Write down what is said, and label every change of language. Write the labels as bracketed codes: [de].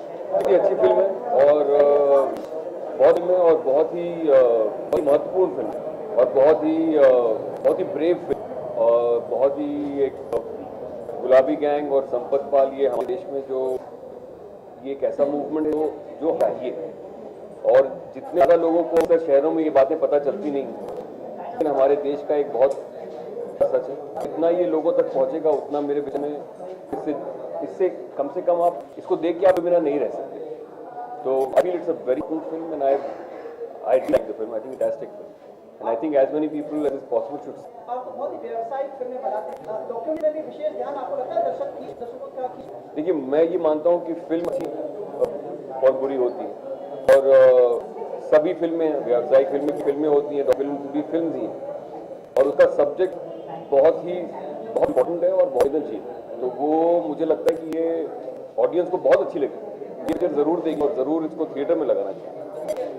[hi] बहुत ही अच्छी फिल्म है और बहुत ही महत्वपूर्ण फिल्म है और बहुत ही ब्रेव फिल्म और बहुत ही एक गुलाबी गैंग और संपत पाल ये हमारे देश में जो ये एक ऐसा मूवमेंट है जो चाहिए और जितने ज़्यादा लोगों को अक्सर शहरों में ये बातें पता चलती नहीं लेकिन हमारे देश का एक बहुत सच है। जितना ये लोगों तक पहुंचेगा उतना मेरे विचार में इससे कम से कम आप इसको देख के आप बिना नहीं रह सकते। [en] तो I feel it's a very good film and I like the film. I think it's a fantastic film and I think as many people as is possible should see. [hi] आप बहुत ही व्यावसायिक फिल्में बनाते हैं, डॉक्यूमेंट्री विशेष ध्यान आपको लगता है दर्शकों का देखिए मैं ये मानता हूँ कि फिल्म अच्छी और बुरी होती है और सभी फिल्में व्यावसायिक फिल्में होती हैं, फिल्म भी फिल्म ही है और उसका सब्जेक्ट बहुत इम्पोर्टेंट है और बहुत संवेदनशील है। तो वो मुझे लगता है कि ये ऑडियंस को बहुत अच्छी लगेगी, ये पिक्चर जरूर देखें और जरूर इसको थिएटर में लगाना चाहिए।